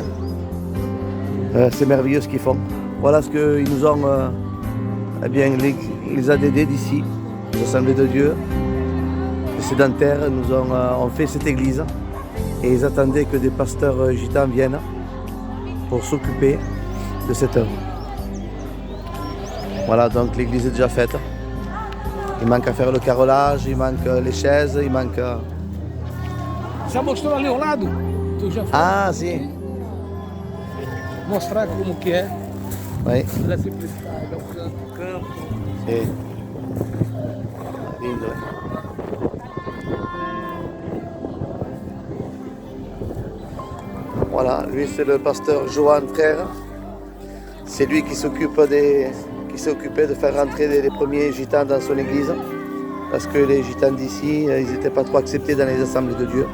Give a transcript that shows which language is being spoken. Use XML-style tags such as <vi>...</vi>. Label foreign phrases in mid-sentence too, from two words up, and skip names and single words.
<fr>C'est merveilleux ce qu'ils font. Voilà ce qu'ils nous ont, les ADD d'ici, les Assemblées de Dieu, les sédentaires, nous ont fait cette église. Et ils attendaient que des pasteurs gitans viennent pour s'occuper de cette œuvre. Voilà, donc l'église est déjà faite. Il manque à faire le carrelage, il manque les chaises, il manque...</fr> <pt>Já mostrou ali ao lado? Tu já foi Ah, si. mostrar como que é.</pt> <fr>Oui.</fr> <pt>Olha a simplicidade, é o campo. Si. Lindo, eh.</pt> <fr>Voilà, lui c'est le pasteur Johan Frère. C'est lui qui s'occupait de faire rentrer les premiers gitans dans son église. Parce que les gitans d'ici, ils n'étaient pas trop acceptés dans les assemblées de Dieu.</fr>